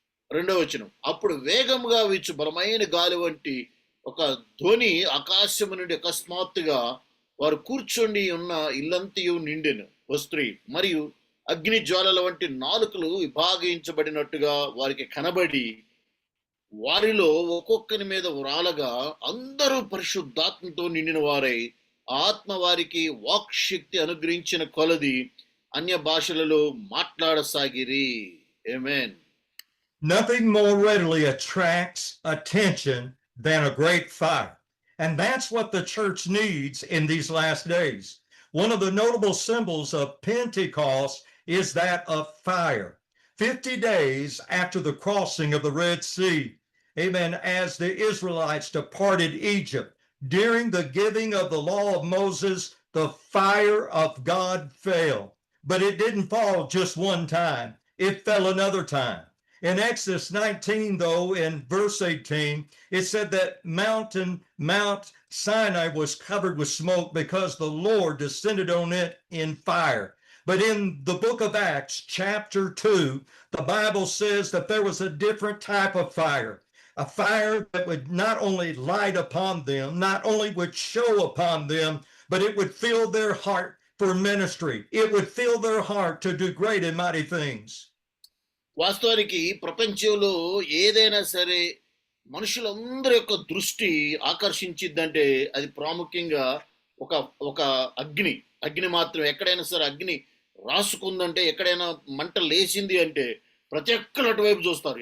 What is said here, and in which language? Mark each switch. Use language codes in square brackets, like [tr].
[te] 2వ వచనం, అప్పుడు వేగముగా వీచు బలమైన గాలి వంటి ఒక ధ్వని ఆకాశము నుండి అకస్మాత్తుగా వారు కూర్చొని ఉన్న ఇల్లంతయు నిండెను వస్త్రీ, మరియు అగ్ని జ్వాలల వంటి నాలుకలు విభాగించబడినట్టుగా వారికి కనబడి, వారిలో ఒక్కొక్కరి మీద వ్రాలగా అందరూ పరిశుద్ధాత్మతో నిండిన వారై ఆత్మ వారికి వాక్ శక్తి అనుగ్రహించిన కొలది అన్య భాషలలో మాట్లాడసాగిరి. ఆమేన్. [en] Nothing more readily attracts attention than a great fire. And that's what the church needs in these last days. One of the notable symbols of Pentecost is that of fire. 50 days after the crossing of the Red Sea, amen, as the Israelites departed Egypt, during the giving of the law of Moses, the fire of God fell. But it didn't fall just one time. It fell another time. In Exodus 19, though, in verse 18, it said that Mount Sinai was covered with smoke because the Lord descended on it in fire. But in the book of Acts, chapter 2, the Bible says that there was a different type of fire, a fire that would not only light upon them, not only would show upon them, but it would fill their heart for ministry. It would fill their heart to do great and mighty things. [te] వాస్తవానికి ప్రపంచంలో ఏదైనా సరే మనుషులందరి యొక్క దృష్టి ఆకర్షించిద్దంటే అది ప్రాముఖ్యంగా ఒక అగ్ని మాత్రం. ఎక్కడైనా సరే అగ్ని రాసుకుందంటే, ఎక్కడైనా మంట లేచింది అంటే ప్రతి ఒక్కరు అటువైపు చూస్తారు.